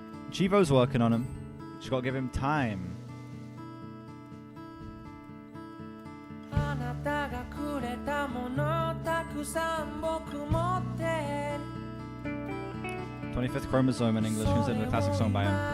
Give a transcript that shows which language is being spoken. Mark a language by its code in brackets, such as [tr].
[en] Chivo's working on him. Just gotta give him time. [ja] あなたがくれたものたくさん僕持ってる [en] 25th Chromosome in English, considered a classic song by him.